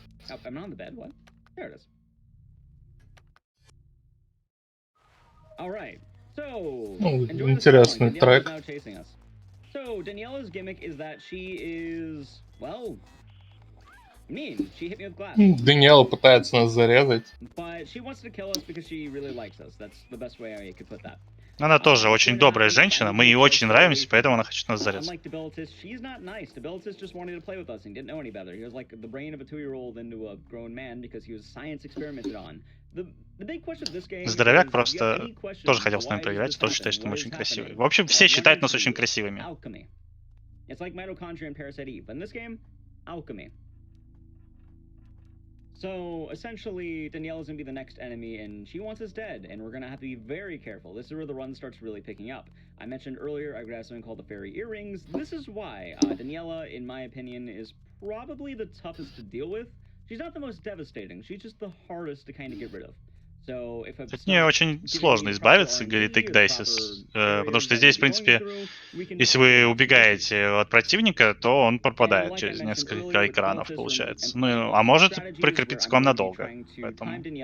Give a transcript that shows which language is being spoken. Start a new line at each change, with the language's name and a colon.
English: Oh, I'm not on the bed. What? There it is. All right. So,
Russian: интересный трек.
English: now chasing us. So, Daniela's gimmick is that she is, well, mean. She hit me with glass.
Russian: Даниэла пытается нас зарезать.
English: But she wants to kill us because she really likes us. That's the best way I could put that.
Russian: Она тоже очень добрая женщина, мы ей очень нравимся, поэтому она хочет нас зарезать.
English: She's not nice. Debilitus just wanted to play with us and didn't know any better. He was like the brain of a 2-year-old into a grown man because he was science experimented on. The big question of this game.
Russian: Здоровяк просто тоже хотел с нами поиграть, тоже считает, что мы очень красивые. В общем, все считают нас очень красивыми.
English: It's like mitochondria and parasite Eve. In this game, alchemy. So, essentially, Daniela's gonna be the next enemy, and she wants us dead, and we're gonna have to be very careful. This is where the run starts really picking up. I mentioned earlier I grabbed something called the fairy earrings. This is why Daniela, in my opinion, is probably the toughest to deal with. She's not the most devastating, she's just the hardest to kind of get rid of.
Russian: От нее очень сложно избавиться, говорит AGDQ2021, потому что здесь, в принципе, если вы убегаете от противника, то он пропадает через несколько экранов, получается. Ну, а может прикрепиться к вам надолго, поэтому...